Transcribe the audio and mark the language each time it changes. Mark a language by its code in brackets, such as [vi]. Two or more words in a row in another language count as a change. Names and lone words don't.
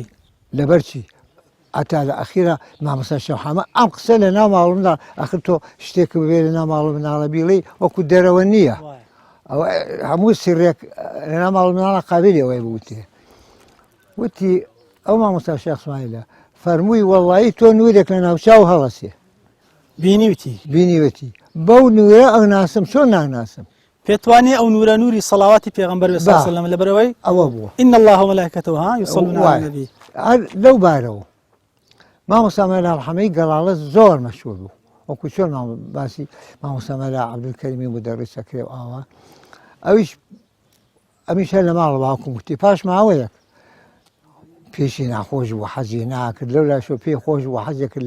[ckb] لەبەرچی ئەتا لە ئەخیرە مامۆستا شێخ محەممەد ئەم قسە لە ناو ماڵمدا ئەخر تۆ شتێک ببێ لە ناو ماڵ مناڵە بیڵی وەکو دەرەوە نییە ئەو هەموو سرێک لە ناو ماڵ مناڵە قابلی ئەوەی بوتێ وتی ئەو مامۆستا شێخ اسماعیلە فەرمووی وەڵایی تۆ نورێک لە ناوچاو هەڵەسێ بینیوەتی بەو نورە ئەو ناسم چۆن ناناسم پێتوانێ ئەو نورە نوری سەڵاواتی پێغەمبەر [ar] صلی الله عليه وسلم [ckb] لەبەرەوەی ئەوە بووە [ar] إن الله وملائكته يصلون على النبي [ckb] لەو بارەوە مامۆستا مەلا محەممەدی گەڵاڵە زۆر مەشهوور بوو وەکو چۆن باسی مامۆستا مەلا عەبدولکەریمی مودەڕیسەکرێ و ئاوا ئەمیش هەر لە ماڵ باوکم وتی پاش ماوەیەک پێشی ناخۆش بوو حەزی ناکرد لەو لاشۆ پێی خۆش بوو حەزێک کرد